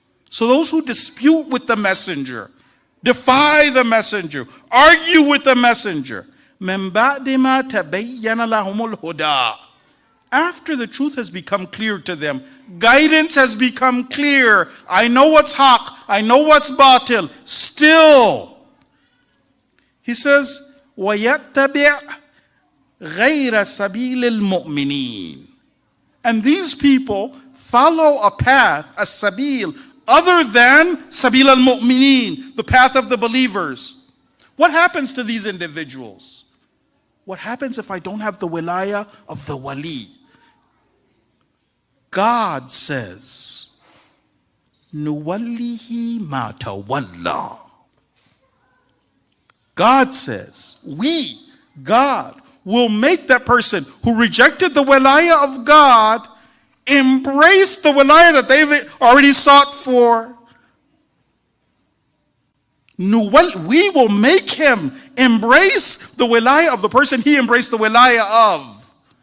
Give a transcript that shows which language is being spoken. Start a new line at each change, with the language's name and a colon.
English: So those who dispute with the messenger, defy the messenger, argue with the messenger.
Arabic: مِن بَعْدِ مَا تَبَيَّنَ لَهُمُ الْهُدَى.
English: After the truth has become clear to them, guidance has become clear. I know what's haq, I know what's batil. Still, he says,
Arabic: وَيَتَّبِعْ غَيْرَ سَبِيلِ الْمُؤْمِنِينَ.
English: And these people follow a path, a sabil, other than sabil al-mu'minin, the path of the believers. What happens to these individuals? What happens if I don't have the wilayah of the wali? God says,
Arabic: نُوَلِّهِ مَا تَوَلَّى.
English: God says, we, God, will make that person who rejected the wilayah of God embrace the wilayah that they've already sought for. We will make him embrace the wilayah of the person he embraced the wilayah of.